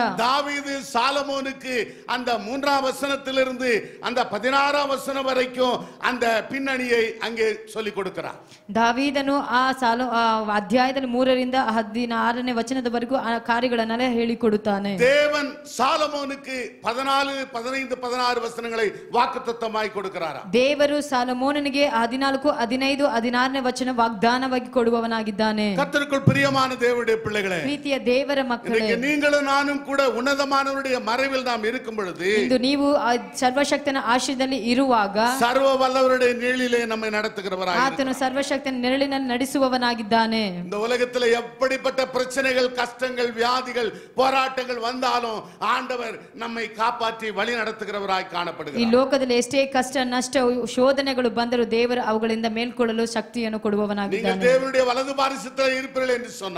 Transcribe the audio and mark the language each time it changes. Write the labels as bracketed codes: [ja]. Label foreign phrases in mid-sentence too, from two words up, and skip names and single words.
[ta] தாவீது சாலமோனுக்கு அந்த 3ஆம் வசனத்திலிருந்து அந்த 16ஆம் வசனம் வரைக்கும் அந்த பின்னணியை அங்கே சொல்லி கொடுக்கிறார். [kn] ದಾವೀದನು ಆ ಅಧ್ಯಾಯದಲ್ಲಿ 3ರಿಂದ 16ನೇ ವಚನದವರೆಗೂ ಆ ಕಾರ್ಯಗಳನ್ನೆಲ್ಲ ಹೇಳಿಕೊಡುತ್ತಾನೆ. [ta] தேவன் சாலமோனுக்கு 14, 15, 16 வசனங்களை வாக்குத்தத்தமாய் கொடுக்கிறார். [kn] ದೇವರು ಸಾಲಮೋನನಿಗೆ 14, 15, 16ನೇ ವಚನ ವಾಗ್ದಾನವಾಗಿ ಕೊಡುವವನಾಗಿದ್ದಾನೆ. [ta] கர்த்தருக்குள் பிரியமான தேவனுடைய பிள்ளைகளே, [kn] ಪ್ರೀತಿಯ ದೇವರ ಮಕ್ಕಳೇ, [ta] நீங்களும் நானும் கூட உன்னதமானவருடைய மறைவில் நாம் இருக்கும் பொழுது, [kn] ಇಂದು ನೀವು ಸರ್ವಶಕ್ತನ ಆಶ್ರಯದಲ್ಲಿ ಇರುವಾಗ [ta] சர்வ வல்லவருடைய நிழலிலே நம்மை நடத்துகிறவராய் [kn] ಆತನು ಸರ್ವಶಕ್ತನ ನೆರಳಿನಲ್ಲಿ ನಡೆಸುವವನಾಗಿದ್ದಾನೆ. [ta] இந்த உலகத்தில் எப்படிப்பட்ட பிரச்சனைகள், கஷ்டங்கள், வியாதிகள், போராட்டங்கள் வந்தாலும் ஆண்டவர் நம்மை காப்பாற்றி வழி நடத்துகிறவராய் [kn] ಈ [ta] காணப்படுகிறார். [kn] ಲೋಕದಲ್ಲಿ ಎಷ್ಟೇ ಕಷ್ಟ, ನಷ್ಟ, ಶೋಧನೆಗಳು ಬಂದರೂ ದೇವರು ಅವುಗಳಿಂದ ಮೇಲ್ಕೊಳ್ಳಲು ಶಕ್ತಿಯನ್ನು [ta] நீங்கள் [kn] ಕೊಡುವವನಾಗಿದ್ದಾನೆ. [ta] தேவனுடைய வலது பாரிசத்தில் இருப்பீர்கள் என்று சொன்னார்.